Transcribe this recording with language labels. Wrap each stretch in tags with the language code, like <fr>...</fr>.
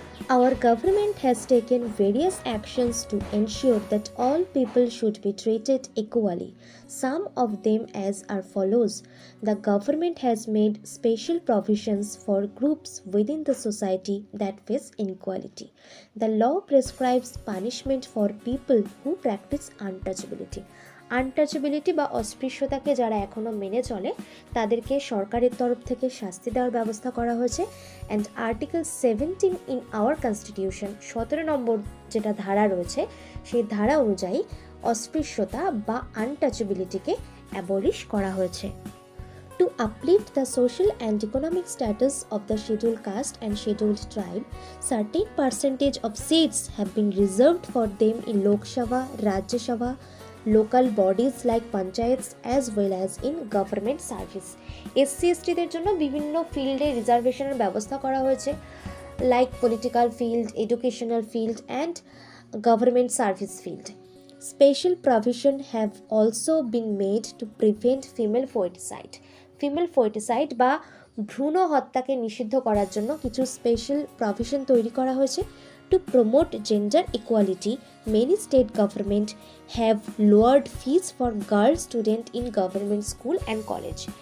<en>Our government has taken various actions to ensure that all people should be treated equally. Some of them as are follows. The government has made special provisions for groups within the society that face inequality. The law prescribes punishment for people who practice untouchability.</en> <bn>Untouchability বা অস্পৃশ্যতাকে যারা এখনও মেনে চলে তাদেরকে সরকারের তরফ থেকে শাস্তি দেওয়ার ব্যবস্থা করা হয়েছে।</bn> <en>and article 17 in our constitution,</en> <bn>17 নম্বর যেটা ধারা রয়েছে সেই ধারা অনুযায়ী অস্পৃশ্যতা বা আনটাচেবিলিটিকে অ্যাবলিশ করা হয়েছে।</bn> <en>To uplift the social and economic status of the scheduled caste and scheduled tribe, certain percentage of seats have been reserved for them in Lok Sabha, Rajya Sabha, local bodies like panchayats, as well as in government service.</en> <bn>SC/STদের জন্য বিভিন্ন ফিল্ডে রিজার্ভেশনের ব্যবস্থা করা হয়েছে, like political field, educational field and government service field.</bn> <en>Special provision have also been made to prevent female foeticide.</en> <bn>Female ফোয়েটিসাইড বা ভ্রূণ হত্যাকে নিষিদ্ধ করার জন্য কিছু স্পেশাল প্রভিশন তৈরি করা হয়েছে।</bn> <en>To promote gender equality, many state government have lowered fees for girl student in government school and college.</en>